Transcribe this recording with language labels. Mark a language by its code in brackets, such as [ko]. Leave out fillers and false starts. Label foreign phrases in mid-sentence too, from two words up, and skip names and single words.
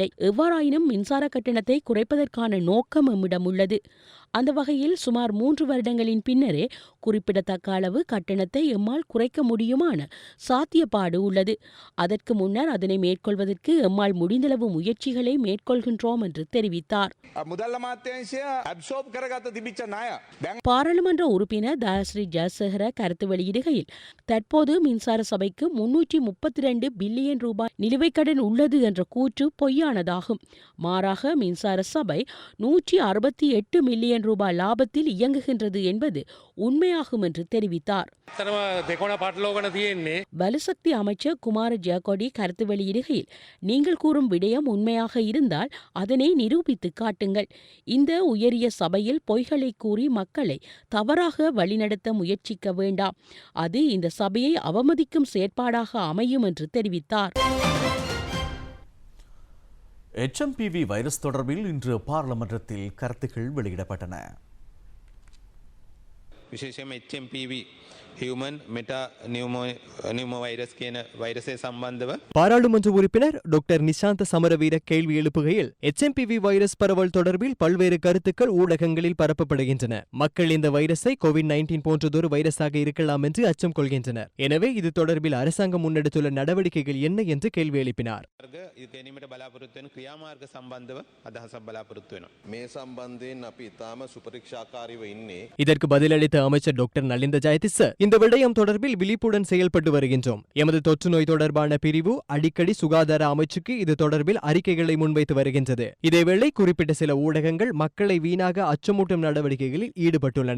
[ta] எவ்வாறாயினும் மின்சார கட்டணத்தை குறைப்பதற்கான நோக்கம் எம்மிடம் உள்ளது. அந்த வகையில் சுமார் 3 வருடங்களின் பின்னரே குறிப்பிடத்தக்க அளவு கட்டணத்தை எம்மால் குறைக்க முடியுமான சாத்தியப்பாடு உள்ளது. அதற்கு முன்னர் அதனை மேற்கொள்வதற்கு எம்மால் முடிந்தளவு முயற்சிகளை மேற்கொள்கின்றோம் என்று தெரிவித்தார். [si] මුදල් අමාත්‍යාංශය ඇබ්සෝබ් කරගත තිබිච්ච ණය දැන් [ta] பாராளுமன்ற உறுப்பினர் தயாஸ்ரீ ஜெயசேகர கருத்து வெளியிடுகையில் தற்போது மின்சார சபைக்கு 332 பில்லியன் ரூபாய் நிலுவைக் கடன் உள்ளது என்ற கூற்று பொய்யானதாகும். மாறாக மின்சார சபை 168 மில்லியன் ரூபாய் லாபத்தில் இயங்குகின்றது என்பது உண்மையாகும் என்று தெரிவித்தார். [si] තරම දෙකොණ පටලෝගන තියෙන්නේ [ta] வலுசக்தி அமைச்சர் குமார ஜெயக்கொடி கருத்து வெளியிடுகையில் நீங்கள் கூறும் விடயம் உண்மையாக இருந்தால் அதனை நிரூபித்து காட்டுங்கள். இந்த உயரிய சபையில் பொய்களை கூறி மக்களை தவறாக வழிநடத்த முயற்சிக்க வேண்டாம். அது இந்த சபையை அவமதிக்கும் செயற்பாடாக அமையும் என்று தெரிவித்தார். HMPV வைரஸ் தொடர்பில் இன்று பாராளுமன்றத்தில் கருத்துக்கள் வெளியிடப்பட்டன. [si] විශේෂයෙන්ම HMPV [en] human meta pneumovirus [si] කියන වෛරසය සම්බන්ධව [ta] பாராளுமன்ற உறுப்பினர் டாக்டர் நிஷாந்த சமரவீர கேள்வி எழுப்புகையில் HMPV வைரஸ் பரவல் தொடர்பில் பல்வேறு கருத்துக்கள் ஊடகங்களில் பரப்பப்படுகின்றன. மக்கள் இந்த வைரஸை COVID-19 போன்றதொரு வைரஸாக இருக்கலாம் என்று அச்சம் கொள்கின்றனர். எனவே இது தொடர்பில் அரசாங்கம் முன்னெடுத்துள்ள நடவடிக்கைகள் என்ன என்று கேள்வி எழுப்பினார். [si] இது ගැනීමට බලාපොරොත්තු වෙන ක්‍රියාමාර්ග සම්බන්ධව අදහසක් බලාපොරොත්තු වෙනවා. මේ සම්බන්ධයෙන් අපි ඉතාම සුපරීක්ෂාකාරීව ඉන්නේ. [ta] இதற்கு பதிலளித்த அமைச்சர் டாக்டர் நலிந்த ஜெயதிச இந்த விடயம் தொடர்பில் விழிப்புடன் செயல்பட்டு வருகின்றோம். எமது தொற்று நோய் தொடர்பான பிரிவு அடிக்கடி சுகாதார அமைச்சுக்கு இது தொடர்பில் அறிக்கைகளை முன்வைத்து வருகின்றது. இதேவேளை குறிப்பிட்ட சில ஊடகங்கள் மக்களை வீணாக அச்சமூட்டும் நடவடிக்கைகளில் ஈடுபட்டுள்ளன.